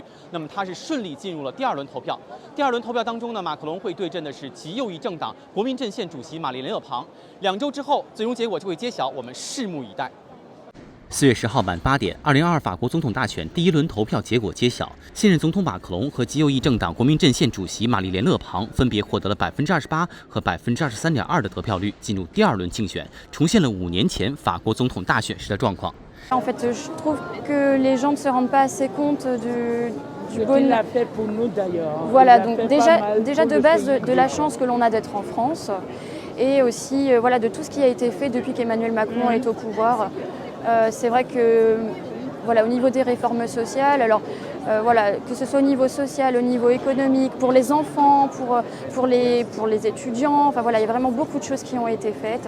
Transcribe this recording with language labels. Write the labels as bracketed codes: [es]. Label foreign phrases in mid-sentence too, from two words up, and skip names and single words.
[zh] 那么他是顺利进入了第二轮投票。第二轮投票当中呢，马克龙会对阵的是极右翼政党国民阵线主席玛丽莲·勒庞。2周之后，最终结果就会揭晓，我们拭目以待。4月10号晚8点，2022法国总统大选第一轮投票结果揭晓，现任总统马克龙和极右翼政党国民阵线主席玛丽莲·勒庞分别获得了28%和23.2%的得票率，进入第二轮竞选，重现了5年前法国总统大选时的状况。 [fr] En fait, je trouve que les gens ne se rendent pas assez compte du bonheur. Voilà, donc déjà de base de la chance que l'on a d'être en France, et aussi voilà de tout ce qui a été fait depuis qu'Emmanuel Macron est au pouvoir. C'est vrai que voilà, au niveau des réformes sociales, alors voilà, que ce soit au niveau social, au niveau économique, pour les enfants, pour les étudiants, enfin voilà, il y a vraiment beaucoup de choses qui ont été faites.